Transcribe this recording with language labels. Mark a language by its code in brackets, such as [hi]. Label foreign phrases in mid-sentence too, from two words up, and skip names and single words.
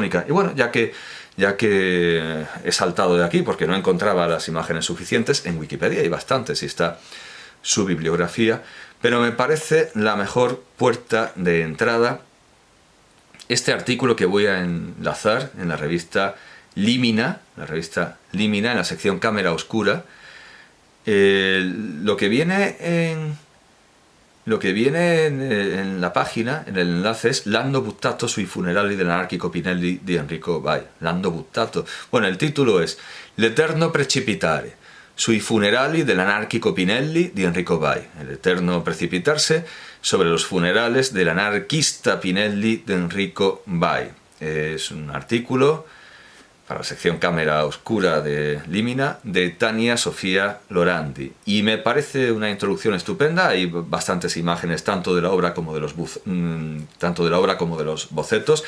[es] Y bueno, ya que he saltado de aquí porque no encontraba las imágenes suficientes, en Wikipedia hay bastantes y está su bibliografía, pero me parece la mejor puerta de entrada este artículo que voy a enlazar en la revista Límina, en la sección Cámara Oscura. Lo que viene en la página, en el enlace, es L'anno buttato sui funerali dell'anarchico Pinelli di Enrico Bai. L'anno buttato. Bueno, el título es L'eterno precipitare sui funerali dell'anarchico Pinelli di Enrico Bai. El eterno precipitarse sobre los funerales del anarquista Pinelli de Enrico Bai. Es un artículo para la sección Cámara Oscura de Límina, de Tania Sofía Lorandi. Y me parece una introducción estupenda. Hay bastantes imágenes tanto de la obra como de los bocetos.